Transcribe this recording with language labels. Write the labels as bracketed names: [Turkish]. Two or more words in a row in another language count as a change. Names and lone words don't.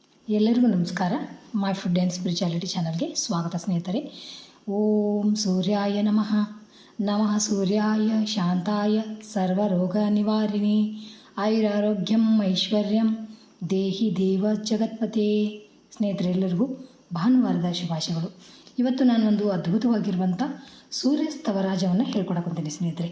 [Kannada] ಎಲ್ಲರಿಗೂ ನಮಸ್ಕಾರ. ಮೈ ಫುಡ್ ಆ್ಯಂಡ್ ಸ್ಪಿರಿಚುಯಾಲಿಟಿ ಚಾನಲ್ಗೆ ಸ್ವಾಗತ ಸ್ನೇಹಿತರೆ. [Sanskrit] ಓಂ ಸೂರ್ಯಾಯ ನಮಃ. ನಮಃ ಸೂರ್ಯಾಯ ಶಾಂತಾಯ ಸರ್ವರೋಗ ನಿವಾರಿಣಿ ಆಯುರಾರೋಗ್ಯಂ ಐಶ್ವರ್ಯಂ ದೇಹಿ ದೇವ ಜಗತ್ಪತೆ. [Kannada] ಸ್ನೇಹಿತರೆಲ್ಲರಿಗೂ ಭಾನುವಾರದ ಶುಭಾಶಯಗಳು. ಇವತ್ತು ನಾನು ಒಂದು ಅದ್ಭುತವಾಗಿರುವಂಥ ಸೂರ್ಯ ಸ್ತವರಾಜವನ್ನು ಹೇಳ್ಕೊಡಕ್ಕೊಂತೀನಿ ಸ್ನೇಹಿತರೆ.